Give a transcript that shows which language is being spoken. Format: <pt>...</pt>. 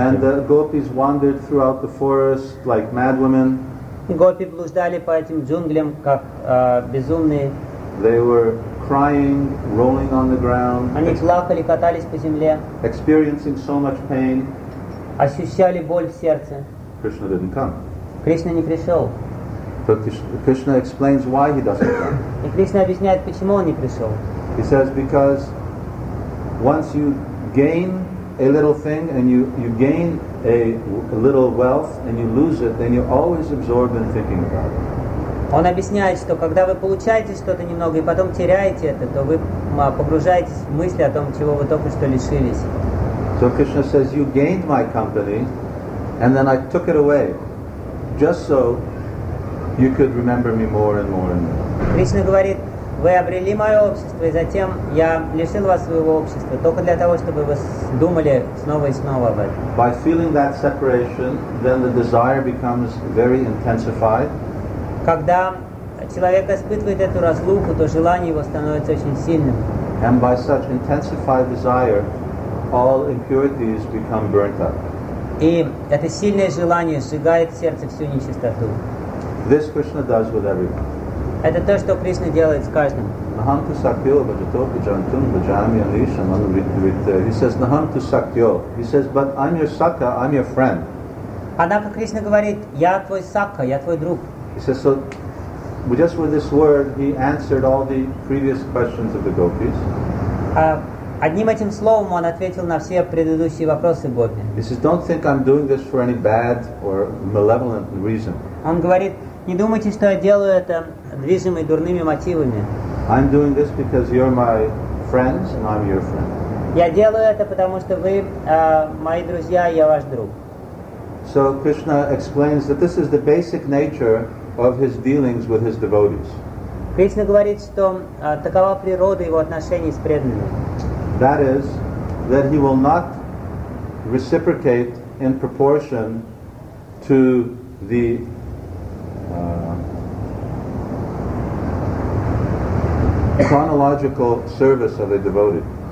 <en>And the gopis wandered throughout the forest like mad women.</en> <ru>Гопи блуждали по этим джунглям как безумные.</ru> <en>They were crying, rolling on the ground.</en> <ru>Они плакали, катались по земле.</ru> <en>Experiencing so much pain.</en> <ru>Ощущали боль в сердце.</ru> <en>Krishna didn't come.</en> <ru>Кришна не пришел.</ru> <en>But Krishna explains why he doesn't come.</en> <ru>И Кришна объясняет, почему он не пришел.</ru> <en>He says because once you gain a little thing and you gain a little wealth and you lose it, then you're always absorbed in thinking about it.</en> <ru>Он объясняет, что когда вы получаете что-то немного и потом теряете это, то вы погружаетесь в мысли о том, чего вы только что лишились.</ru> <en>So Krishna says you gained my company and then I took it away just so you could remember me more and more and more.</en> <ru>Кришна говорит, вы обрели мое общество, и затем я лишил вас своего общества, только для того, чтобы вы думали снова и снова об этом.</ru> <en>By feeling that separation, then the desire becomes very intensified.</en> <ru>Когда человек испытывает эту разлуку, то желание его становится очень сильным.</ru> <en>And by such intensified desire, all impurities become burnt up.</en> <ru>И это сильное желание сжигает в сердце всю нечистоту.</ru> <en>This Krishna does with everyone.</en> <ru>Это то, что Кришна делает с каждым.</ru> <sa>Нахам ту сакьо, баджатопи, джантун, баджами, алишам,</sa> <en>he says,</en> <sa>нахам ту сакьо.</sa> <en>He says, but I'm your sakha, I'm your friend.</en> <ru>Однако Кришна говорит, я твой сакха, я твой друг.</ru> <en>He says, so just with this word, he answered all the previous questions of the gopis.</en> <ru>Одним этим словом он ответил на все предыдущие вопросы гопи.</ru> <en>He says, don't think I'm doing this for any bad or malevolent reason.</en> <ru>Он говорит, не думайте, что я делаю это движимый дурными мотивами.</ru> <en>I'm doing this because you're my friends and I'm your friend.</en> <ru>Я делаю это, потому что вы мои друзья, и я ваш друг.</ru> <en>So Krishna explains that this is the basic nature of his dealings with his devotees.</en> <ru>Кришна говорит, что такова природа его отношений с преданными.</ru> <en>That is, that he will not reciprocate in proportion to the chronological service of a devotee.</en>